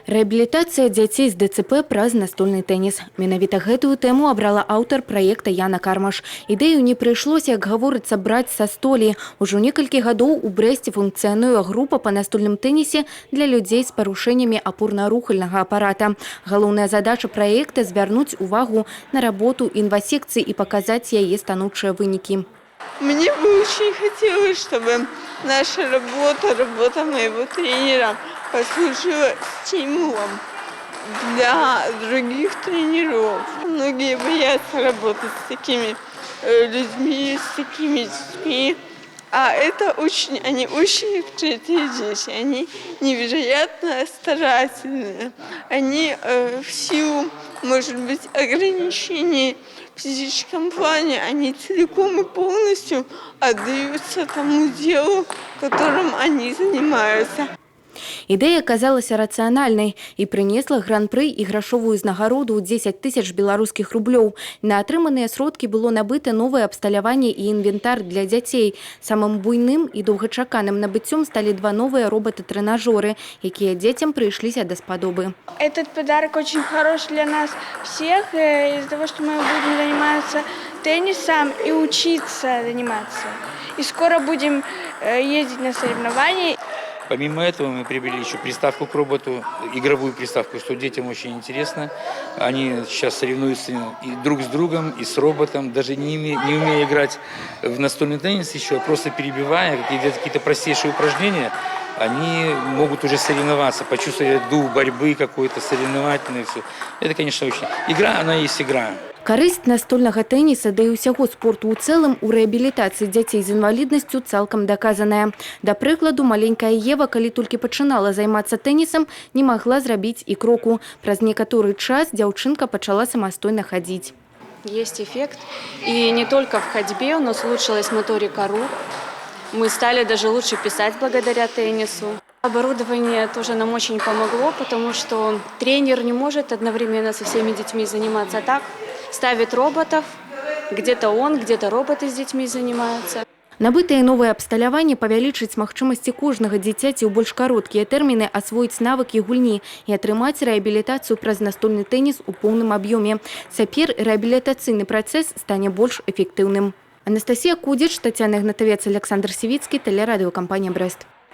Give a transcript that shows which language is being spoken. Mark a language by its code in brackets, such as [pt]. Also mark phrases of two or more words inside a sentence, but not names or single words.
[be] Рэабілітацыя дзяцей з ДЦП праз настольны тэніс. Менавіта гэтую тэму абрала аўтар праекта Яна Кармаш. Ідэю не прыйшлося, як гаворыцца, браць са столі. Ужо некалькі гадоў у Брэсце функцыянуе група па настольным тэнісе для людзей з парушэннямі апорна-рухальнага апарата. Галоўная задача праекта – звярнуць увагу на работу інвасекцыі [ru] и показать [be] яе станоўчыя вынікі. [ru] Мне бы очень хотелось, чтобы наша работа моего тренера послужила стимулом для других тренеров. Многие боятся работать с такими людьми, с такими детьми. А они очень открытые дети, они невероятно старательные. Они в силу, может быть, ограничений в физическом плане, они целиком и полностью отдаются тому делу, которым они занимаются. [be] Ідэя аказалася рацыянальнай і прынесла гран-пры і грашовую ўзнагароду ў 10 000 беларускіх рублёў. На атрыманыя сродкі было набыта новае абсталяванне і інвентар для дзяцей. Самым буйным і доўгачаканым набыццём сталі два новыя роботы-тренажёры, якія дзецям прыйшліся даспадобы. [ru] Этот подарок очень хороший для нас всех, из-за того, что мы будем заниматься теннисом и учиться заниматься. И скоро будем ездить на соревнования. Помимо этого мы приобрели еще приставку к роботу, игровую приставку, что детям очень интересно. Они сейчас соревнуются и друг с другом, и с роботом, даже не умея играть в настольный теннис еще, просто перебивая какие-то простейшие упражнения, они могут уже соревноваться, почувствовать дух борьбы какой-то, соревновательный. Все. Это, конечно, очень... Игра, она есть игра. [be] Карысць настольнага тэніса, да і ўсяго спорту ў цэлым у рэабілітацыі дзяцей з інваліднасцю цалкам даказаная. Да прыкладу, маленькая Ева, калі толькі пачынала займацца тэнісам, не магла зрабіць і кроку. Праз некаторы час дзяўчынка пачала самастойна хадзіць. [ru] Есть эффект. И не только в ходьбе, у нас улучшилась моторика рук. Мы стали даже лучше писать благодаря теннису. Оборудование тоже нам очень помогло, потому что тренер не может одновременно со всеми детьми заниматься так. Ставит роботов, где-то он, где-то роботы с детьми занимаются. [be] Набытае новае абсталяванне павялічыць магчымасці кожнага дзіцяці ў больш кароткія тэрміны асвоіць навыкі гульні і атрымаць рэабілітацыю праз настольны тэніс у поўным аб'ёме. Цяпер рэабілітацыйны працэс стане больш эфектыўным. Анастасія Кудзіч, Тацяна Ігнатавец, Александр Сівіцкі, тэлерадыёкампанія «Брэст».